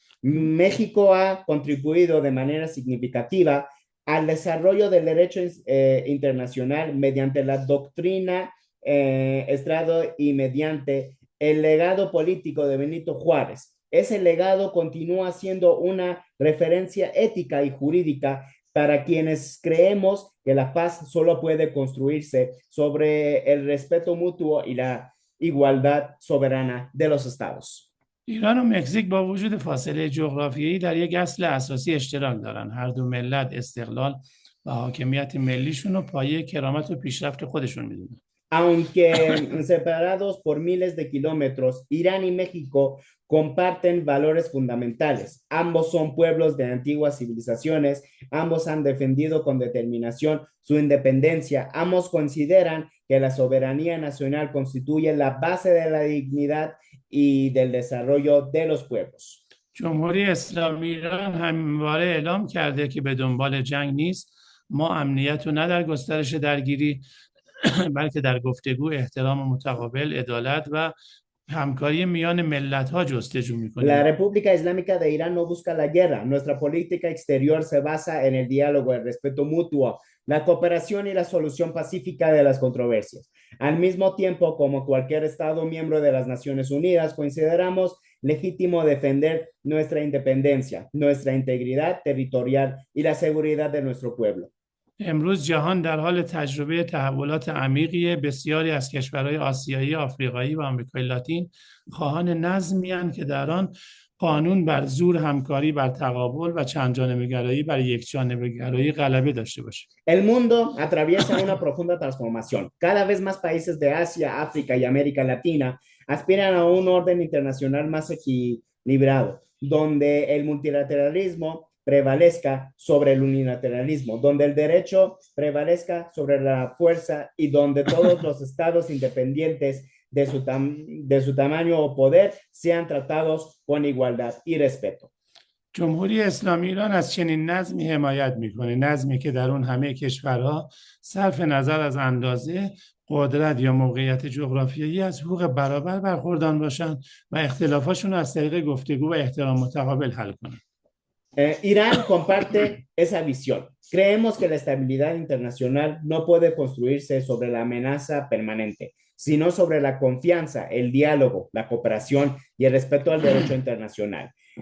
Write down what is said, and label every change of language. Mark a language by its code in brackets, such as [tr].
[es] México ha contribuido de manera significativa al desarrollo del derecho internacional mediante la doctrina Estrado y mediante el legado político de Benito Juárez. Ese legado continúa siendo una referencia ética y jurídica para quienes creemos que la paz solo puede construirse sobre el respeto mutuo y la igualdad soberana de los estados. [fa] ایران و مکزیک با وجود فاصله جغرافیایی در یک اصل اساسی اشتراک دارن. هر دو ملت استقلال و حاکمیت ملیشون رو پایه کرامت و پیشرفت خودشون میدونن. [es] Aunque separados por miles de kilómetros, Irán y México comparten valores fundamentales. Ambos son pueblos de antiguas civilizaciones, ambos han defendido con determinación su independencia, ambos consideran que la soberanía nacional constituye la base de la dignidad y del desarrollo de los pueblos. [fa] جمهوری اسلامی ایران همواره اعلام کرده که به دنبال جنگ نیست. ما امنیت رو نه در گسترش درگیری بلکه در گفتگو، احترام متقابل، عدالت و همکاری میان ملت‌ها جستجو می‌کنیم. [es] La República Islámica de Irán no busca la guerra. Nuestra política exterior se basa en el diálogo, el respeto mutuo, la cooperación y la solución pacífica de las controversias. Al mismo tiempo, como cualquier Estado miembro de las Naciones Unidas, consideramos legítimo defender nuestra independencia, nuestra integridad territorial y la seguridad de nuestro pueblo. [fa] امروز جهان در حال تجربه تحولات عمیقی. بسیاری از کشورهای آسیایی، آفریقایی و آمریکای لاتین خواهان نظمی هستند که در آن قانون بر زور، همکاری بر تقابل و چندجانبه‌گرایی بر یکجانبه‌گرایی غلبه داشته باشه. [es] El mundo atraviesa una profunda transformación. Cada vez más países de Asia, África y América Latina aspiran a un orden internacional más equilibrado, donde el multilateralismo prevalezca sobre el unilateralismo, donde el derecho prevalezca sobre la fuerza y donde todos los estados independientes de su tamaño o poder sean tratados con igualdad y respeto. [fa] جمهوری اسلامی ایران از چنین نظمی حمایت میکنه، نظمی که در اون همه کشورها صرف نظر از اندازه، قدرت یا موقعیت جغرافیایی از حقوق برابر برخوردار باشن و اختلافاشون از طریق گفتگو و احترام متقابل حل کنن. [es] Irán comparte esa visión. Creemos que la estabilidad internacional no puede construirse sobre la amenaza permanente, sino sobre la confianza, el diálogo, la cooperación y el respeto al derecho internacional.